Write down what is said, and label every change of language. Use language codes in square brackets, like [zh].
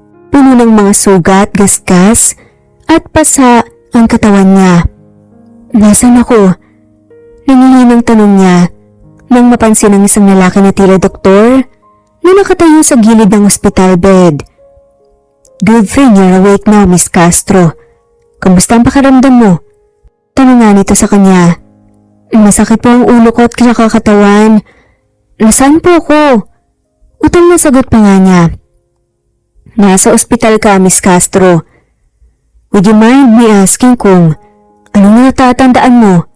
[tl] Puno ng mga sugat, gasgas at pasa ang katawan niya. Nasaan ako? Nangihinang tanong niya nang mapansin ang isang lalaki na tila doktor na nakatayo sa gilid ng ospital bed. [en] Good thing you're awake now, Miss Castro. [tl] Kamusta ang pakiramdam mo? Tanong nga nito sa kanya. Masakit po ang ulo ko at nakakatawan. Nasaan po ako? Utang na sagot pa nga niya. Nasa ospital ka, Miss Castro. [en] Would you mind me asking [tl] kung anong natatandaan mo?